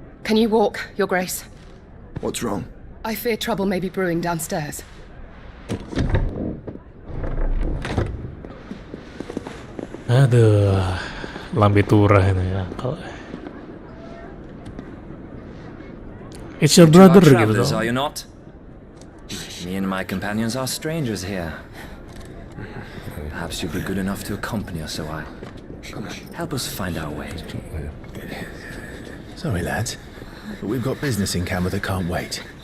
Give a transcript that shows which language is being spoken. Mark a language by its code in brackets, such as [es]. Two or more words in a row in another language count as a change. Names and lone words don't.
[en] Can you walk, Your Grace? What's wrong? I fear trouble may be brewing downstairs. [id] Aduh, [jv] lambe turah [id] ini ya. [en] It's your brother gitu Travelers, dong. are you not? Me and my companions are strangers here. Perhaps you'd be good enough to accompany us a while. Help us find our way. Sorry, lads, but we've got business in camera that can't wait.